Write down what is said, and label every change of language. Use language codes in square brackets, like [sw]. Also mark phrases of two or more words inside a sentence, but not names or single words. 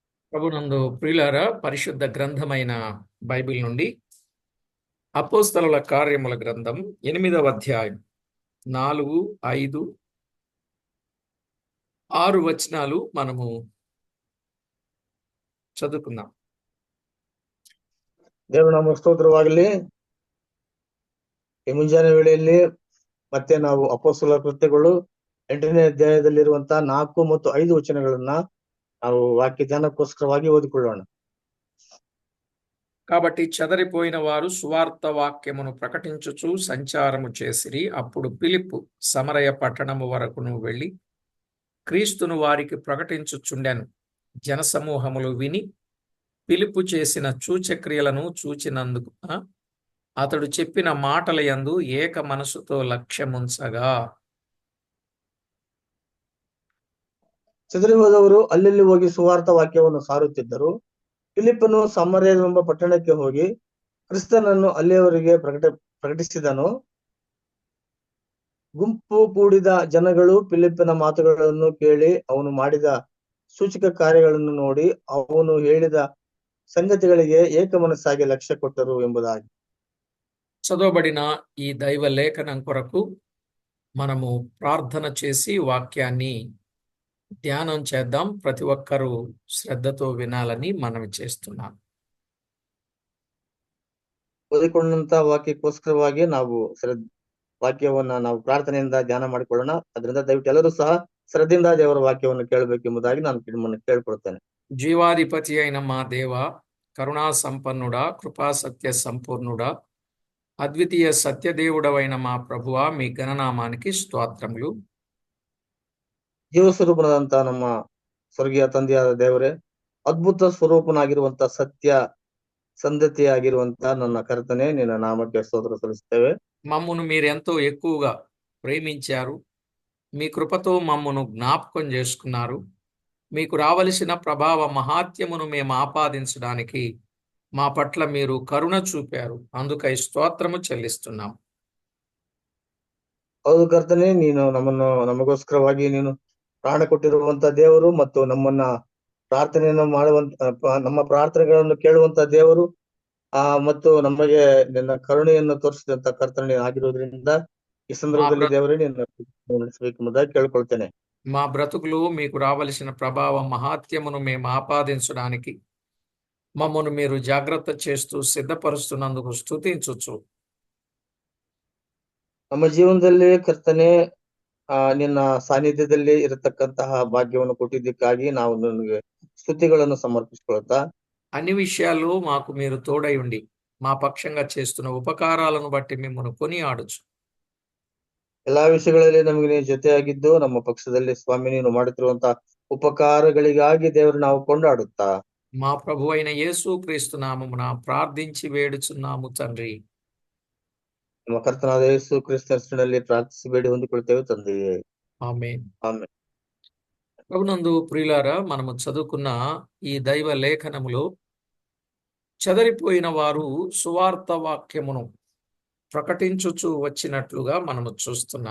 [te] ప్రభునందు ప్రియులారా, పరిశుద్ధ గ్రంథమైన బైబిల్ నుండి అపోస్తలుల కార్యముల గ్రంథం 8వ అధ్యాయం 4, 5, 6 వచనాలు మనము చదువుకుందాం. [kn] ದೇವರ ನಾಮ ಸ್ತೋತ್ರವಾಗಲಿ. ಈ ಮುಂಜಾನೆ ವೇಳೆಯಲ್ಲಿ ಮತ್ತೆ ನಾವು ಅಪೊಸ್ತಲರ ಕೃತ್ಯಗಳು 8ನೇ ಅಧ್ಯಾಯದಲ್ಲಿರುವಂತಹ 4 ಮತ್ತು 5 ವಚನಗಳನ್ನ ನಾವು ವಾಕ್ಯ ಧ್ಯಾನಕ್ಕೋಸ್ಕರವಾಗಿ ಓದಿಕೊಳ್ಳೋಣ. [te] కాబట్టి చెదరిపోయిన వారు సువార్త వాక్యమును ప్రకటించుచు సంచారము చేసిరి. అప్పుడు ఫిలిప్పు సమరయ పట్టణము వరకును వెళ్ళి క్రీస్తును వారికి ప్రకటించుచుండెను. జనసమూహములు విని ఫిలిప్పు చేసిన సూచక్రియలను చూచినందుకు అతడు చెప్పిన మాటల యందు ఏక మనసుతో లక్ష్యముంచగా, [kn] ಚದರಿ ಹೋದವರು ಅಲ್ಲಲ್ಲಿ ಹೋಗಿ ಸುವಾರ್ಥ ವಾಕ್ಯವನ್ನು ಸಾರುತ್ತಿದ್ದರು. ಫಿಲಿಪ್ಪನು ಸಮರಯವೆಂಬ ಪಟ್ಟಣಕ್ಕೆ ಹೋಗಿ ಕ್ರಿಸ್ತನನ್ನು ಅಲ್ಲಿಯವರಿಗೆ ಪ್ರಕಟಿಸಿದನು. ಗುಂಪು ಕೂಡಿದ ಜನಗಳು ಫಿಲಿಪ್ಪನ ಮಾತುಗಳನ್ನು ಕೇಳಿ ಅವನು ಮಾಡಿದ ಸೂಚಕ ಕಾರ್ಯಗಳನ್ನು ನೋಡಿ ಅವನು ಹೇಳಿದ ಸಂಗತಿಗಳಿಗೆ ಏಕ ಮನಸ್ಸಾಗಿ ಲಕ್ಷ್ಯ ಕೊಟ್ಟರು ಎಂಬುದಾಗಿ. [te] చదవబడిన ఈ దైవ లేఖనం కొరకు మనము ప్రార్థన చేసి వాక్యాన్ని ధ్యానం చేద్దాం. ప్రతి ఒక్కరూ శ్రద్ధతో వినాలని మనవి చేస్తున్నాం. [kn] ಓದಿಕೊಂಡಂತ ವಾಕ್ಯಕ್ಕೋಸ್ಕರವಾಗಿ ನಾವು ವಾಕ್ಯವನ್ನ ನಾವು ಪ್ರಾರ್ಥನೆಯಿಂದ ಧ್ಯಾನ ಮಾಡಿಕೊಳ್ಳೋಣ. ಅದರಿಂದ ದಯವಿಟ್ಟು ಎಲ್ಲರೂ ಸಹ ಶ್ರದ್ಧೆಯಿಂದ ದೇವರ ವಾಕ್ಯವನ್ನು ಕೇಳಬೇಕೆಂಬುದಾಗಿ ನಾನು ನಿಮ್ಮನ್ನು ಕೇಳ್ಕೊಳ್ತೇನೆ. [te] జీవాధిపతి అయిన మా దేవ, కరుణా సంపన్నుడా, కృపా సత్య సంపూర్ణుడా, అద్వితీయ సత్యదేవుడవైన మా ప్రభువా, మీ ఘననామానికి స్తోత్రములు. [kn] ಜೀವಸ್ವರೂಪನಾದಂತ ನಮ್ಮ ಸ್ವರ್ಗೀಯ ತಂದೆಯಾದ ದೇವರೇ, ಅದ್ಭುತ ಸ್ವರೂಪನಾಗಿರುವಂತ ಸತ್ಯ ಸಂಧತೆಯಾಗಿರುವಂತ ನನ್ನ ಕರ್ತನೆ, ನಿನ್ನ ನಾಮಕ್ಕೆ ಸ್ತೋತ್ರ ಸಲ್ಲಿಸ್ತೇವೆ. [te] మమ్మును మీరెంతో ఎక్కువగా ప్రేమించారు. మీ కృపతో మమ్మును జ్ఞాపకం చేసుకున్నారు. మీకు రావలసిన ప్రభావ మహాత్యమును మేము ఆపాదించడానికి మా పట్ల మీరు కరుణ చూపారు. అందుకై స్తోత్రము చెల్లిస్తున్నాం. [kn] ಹೌದು ಕರ್ತನೆ, ನೀನು ನಮಗೋಸ್ಕರವಾಗಿ ನೀನು ಪ್ರಾಣ ಕೊಟ್ಟಿರುವಂತ ದೇವರು ಮತ್ತು ನಮ್ಮನ್ನ ಪ್ರಾರ್ಥನೆಯನ್ನು ಮಾಡುವಂತ ನಮ್ಮ ಪ್ರಾರ್ಥನೆಗಳನ್ನು ಕೇಳುವಂತ ದೇವರು ಮತ್ತು ನಮಗೆ ನಿನ್ನ ಕರುಣೆಯನ್ನು ತೋರಿಸಿದಂತ ಕರ್ತನೆ ಆಗಿರೋದ್ರಿಂದ ಈ ಸಂದರ್ಭದಲ್ಲಿ ದೇವರೇ ನಿನ್ನ ಕೇಳ್ಕೊಳ್ತೇನೆ. [te] మా బ్రతుకులు మీకు రావలసిన ప్రభావ మహాత్యమును మేము ఆపాదించడానికి మమ్మను మీరు జాగ్రత్త చేస్తూ సిద్ధపరుస్తున్నందుకు స్తుతించుచు, [kn] ನಮ್ಮ ಜೀವನದಲ್ಲಿ ಕರ್ತನೆ ನಿನ್ನ ಸಾನ್ನಿಧ್ಯದಲ್ಲಿ ಇರತಕ್ಕಂತಹ ಭಾಗ್ಯವನ್ನು ಕೊಟ್ಟಿದ್ದಕ್ಕಾಗಿ ನಾವು ನಿನಗೆ ಸ್ತುತಿಗಳನ್ನು ಸಮರ್ಪಿಸಿಕೊಳ್ತಾ, [te] అన్ని విషయాల్లో మాకు మీరు తోడై ఉండి మా పక్షంగా చేస్తున్న ఉపకారాలను బట్టి మిమ్మల్ని కొనియాడుచు, [kn] ಎಲ್ಲಾ ವಿಷಯಗಳಲ್ಲಿ ನಮಗೆ ನೀವು ಜೊತೆಯಾಗಿದ್ದು ನಮ್ಮ ಪಕ್ಷದಲ್ಲಿ ಸ್ವಾಮಿ ನೀನು ಮಾಡುತ್ತಿರುವಂತಹ ಉಪಕಾರಗಳಿಗಾಗಿ ದೇವರು ನಾವು ಕೊಂಡಾಡುತ್ತಾ [te] మా ప్రభు అయిన యేసు క్రీస్తు నామమున ప్రార్థించి వేడుచున్నాము తండ్రి. [kn] ನಮ್ಮ ಕರ್ತನಾದ ಯೇಸು ಕ್ರಿಸ್ತನಲ್ಲಿ ಪ್ರಾರ್ಥಿಸಿ ಬೇಡಿ ಹೊಂದಿಕೊಳ್ತೇವೆ ತಂದೆಯೇ, [te] ఆమేన్. [kn] ಆಮೆನ್. [te] ప్రభునందు ప్రియులారా, మనము చదువుకున్న ఈ దైవ లేఖనములో చెదరిపోయిన వారు సువార్త వాక్యమును ప్రకటించుచు వచ్చినట్లుగా మనము చూస్తున్నాం.